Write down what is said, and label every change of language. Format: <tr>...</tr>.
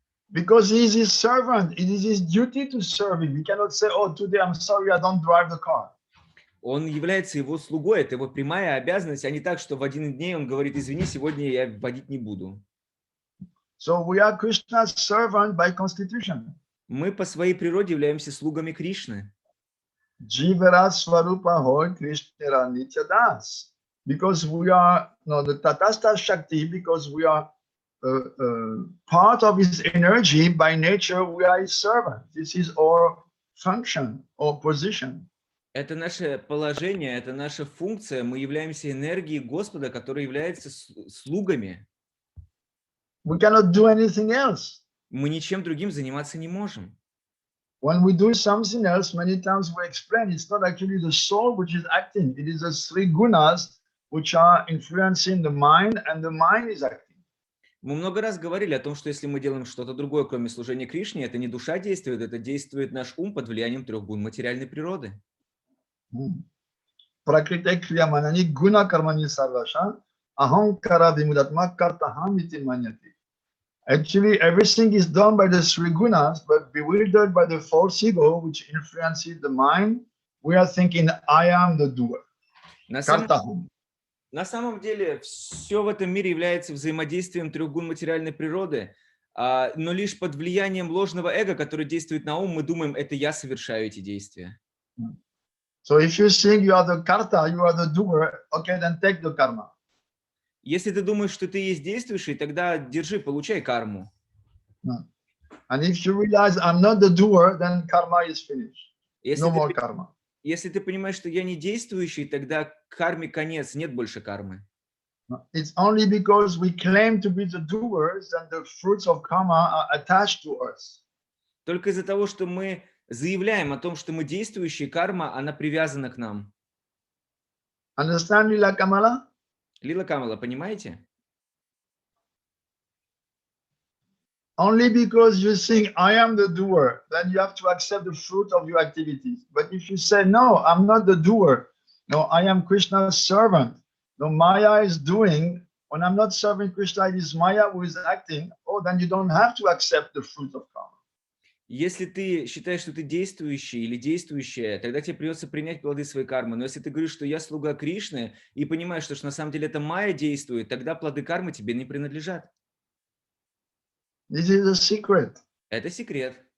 <en>Because he is his servant, it is his duty to serve him. He cannot say, "Oh, today I'm sorry, I don't drive the car."</en> <ru>Он является его слугой, это его прямая обязанность, а не так, что в один день он говорит, извини, сегодня я водить не буду.</ru> <en>So we are Krishna's servant by constitution.</en> <ru>Мы по своей природе являемся слугами Кришны.</ru> <bn>Jivara Swarupa Hoy Krishna Nitya Das.</bn> <en>Because we are the Tatastha Shakti, because we are part of his energy, by nature we are his servant. This is our function or position.</en> <ru>Это наше положение, это наша функция. Мы являемся энергией Господа, который является слугами.</ru> <en>We cannot do anything else.</en> <ru>Мы ничем другим заниматься не можем.</ru> <en>When we do something else, many times we explain it's not actually the soul which is acting. It is the three gunas which are influencing the mind, and the mind is acting.</en> <ru>Мы много раз говорили о том, что если мы делаем что-то другое, кроме служения Кришне, это не душа действует, это действует наш ум под влиянием трех гун материальной природы.</ru> <sa>Prakriti kriyamanani guna karmani sarvasha ahankara vimudatma kartaham iti manyati.</sa> <en>Actually, everything is done by the three gunas, but bewildered by the false ego which influences the mind, we are thinking, I am the doer.</en> <ru>На самом деле, все в этом мире является взаимодействием трех гун материальной природы, но лишь под влиянием ложного эго, которое действует на ум, мы думаем, это я совершаю эти действия.</ru> <en>So if you think you are the karta, you are the doer, okay, then take the karma.</en> <ru>Если ты думаешь, что ты есть действующий, тогда держи, получай карму.</ru> <en>And if you realize I'm not the doer, then karma is finished. No more karma.</en> <ru>Если ты понимаешь, что я не действующий, тогда карме конец, нет больше кармы.</ru> <en>It's only because we claim to be the doers that the fruits of karma are attached to us.</en> <ru>Только из-за того, что мы заявляем о том, что мы действующие, карма, она привязана к нам.</ru> <en>Understand, Lila Kamala?</en> <ru>Лила Камала, понимаете?</ru> <en>Only because you think I am the doer, then you have to accept the fruit of your activities. But if you say, no, I'm not the doer, no, I am Krishna's servant. No, Maya is doing. When I'm not serving Krishna, it is Maya who is acting. Oh, then you don't have to accept the fruit of karma.</en> <ru>Если ты считаешь, что ты действующий или действующая, тогда тебе придется принять плоды своей кармы. Но если ты говоришь, что я слуга Кришны, и понимаешь, что на самом деле это Майя действует, тогда плоды кармы тебе не принадлежат.</ru> <en>This is a secret.</en> <ru>Это секрет.</ru>